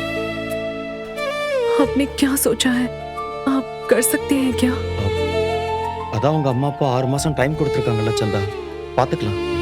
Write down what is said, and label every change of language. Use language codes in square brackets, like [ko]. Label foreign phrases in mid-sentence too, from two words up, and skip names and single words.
[hi] आपने क्या सोचा है? आप कर सकते हैं क्या? [ta] அதான் உங்க அம்மா அப்பா 6 மாசம் டைம் கொடுத்துருக்காங்கல்ல சந்தா, பாத்துக்கலாம்.